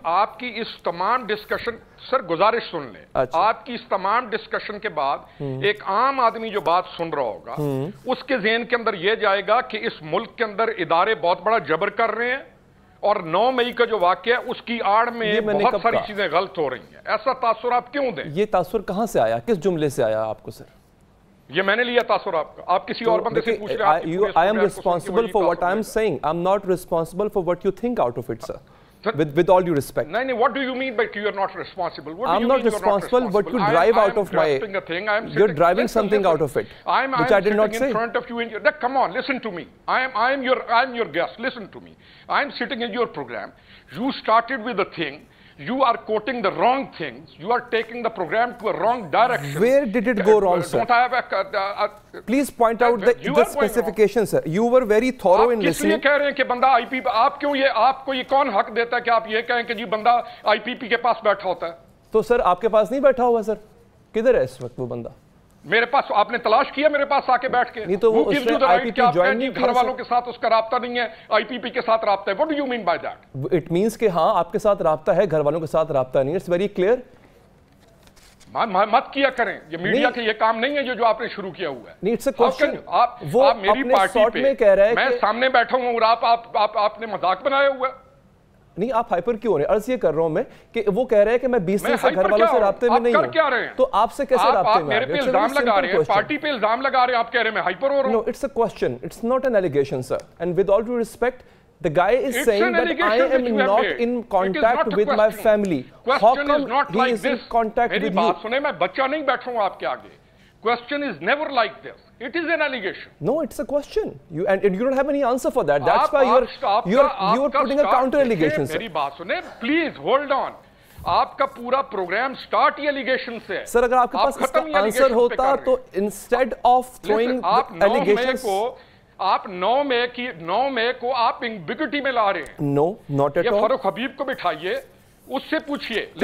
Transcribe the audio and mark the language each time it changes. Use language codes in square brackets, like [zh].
[ur] آپ کی اس تمام ڈسکشن، سر گزارش سن لیں، آپ کی اس تمام ڈسکشن کے بعد ایک عام آدمی جو بات سن رہا ہوگا اس کے ذہن کے اندر یہ جائے گا کہ اس ملک کے اندر ادارے بہت بڑا جبر کر رہے ہیں اور 9 مئی کا جو واقعہ ہے اس کی آڑ میں بہت ساری چیزیں غلط ہو رہی ہیں۔ ایسا تاثر آپ کیوں دیں؟ یہ تاثر کہاں سے آیا، کس جملے سے آیا آپ کو سر؟ یہ میں نے لیا تاثر آپ کا، آپ کسی اور بندے سے پوچھ رہے ہیں۔ [en] I am responsible for what I am saying. I am not responsible for what you think out of it, sir. With all due respect. No, what do you mean by you are not responsible? What do I'm you not responsible, but you drive out of my... You're driving something out of it, which I did not say. in front of you. Come on, listen to me. I am your guest. Listen to me. I am sitting in your program. You started with a thing. You are quoting the wrong things. You are taking the program to a wrong direction. Where did it go wrong, sir? Don't I have a... Please point out the specifications, sir. You were very thorough in listening. [ur] آپ کس لیے کہہ رہے ہیں کہ بندہ آئی پی پی... آپ کو یہ کون حق دیتا ہے کہ آپ یہ کہیں کہ جی بندہ آئی پی پی کے پاس بیٹھا ہوتا ہے؟ تو سر آپ کے پاس نہیں بیٹھا ہوا سر؟ کدھر ہے اس وقت وہ بندہ؟ میرے پاس آپ نے تلاش کیا میرے پاس آ کے بیٹھ کے؟ نہیں تو وہ اس نے آئی پی پی جوائن نہیں کیا، گھر والوں کے ساتھ اس کا رابطہ نہیں ہے، آئی پی پی کے ساتھ رابطہ ہے۔ [en] What do you mean by that? It means [ur] کہ ہاں آپ کے ساتھ رابطہ ہے، گھر والوں کے ساتھ رابطہ نہیں ہے۔ [en] It's very clear. [ur] مت کیا کریں، یہ میڈیا کے یہ کام نہیں ہے جو آپ نے شروع کیا ہوا ہے۔ نہیں، [en] it's a question. [ur] وہ میری پارٹی پہ میں سامنے بیٹھا ہوں اور آپ نے مذاق بنایا ہوا ہے۔ نہیں آپ ہائپر کیوں ہو رہے ہیں؟ عرض یہ کر رہا ہوں میں کہ وہ کہہ رہے ہیں کہ میں 20 دن سے گھر والوں سے رابطے میں نہیں ہوں، تو آپ سے کیسے رابطے میں؟ آپ میرے پہ الزام لگا رہے ہیں، پارٹی پہ الزام لگا رہے ہیں، آپ کہہ رہے ہیں میں ہائپر ہو رہا ہوں. [en] No, it's a question. It's not an allegation, sir. And with all due respect, the guy is saying that I am not in contact with my family. How come he is in contact with you? [ur] میری بات سنیں، میں بچہ نہیں بیٹھوں آپ کے آگے. [en] Question is never like this. It is an allegation. No, it's a question. And you don't have any answer for that. That's why you're putting a counter allegation, sir. [ur] میری بات سنیں, [en] please hold on. [ur] آپ کا پورا programme start ہی allegation سے ہے. سر اگر آپ کے پاس اس کا آنسر ہوتا تو انسٹیڈ آف [en] throwing allegations. [ur] آپ 9 مئی کو آپ امبیگوٹی میں لا رہے ہیں. [en] No, not at all. [ur] یہ فاروق حبیب کو بٹھائیے, اس سے پوچھئے.